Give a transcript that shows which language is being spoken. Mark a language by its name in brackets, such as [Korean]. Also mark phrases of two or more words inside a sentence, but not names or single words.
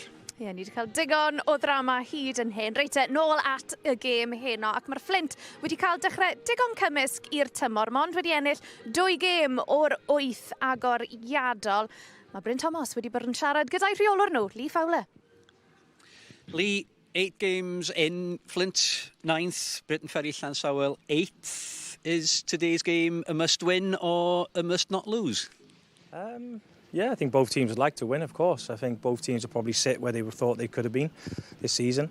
[Welsh] Ie, ni wedi cael digon o ddrama hyd yn hyn. Reit, nôl at y gêm heno, ac mae'r Flint wedi cael dechrau digon cymysg i'r tymor, mond wedi ennill 2 gêm o'r 8 agoriadol. Mae Bryn Thomas wedi bod yn siarad gyda'i rheolwr nhw, Lee Fowler. [English] Lee, 8 games in, Flint 9th, Briton Ferry Llansawel 8th. Is today's game a must-win or a must-not lose? Yeah, I think both teams would like to win, of course. I think both teams will probably sit where they thought they could have been this season.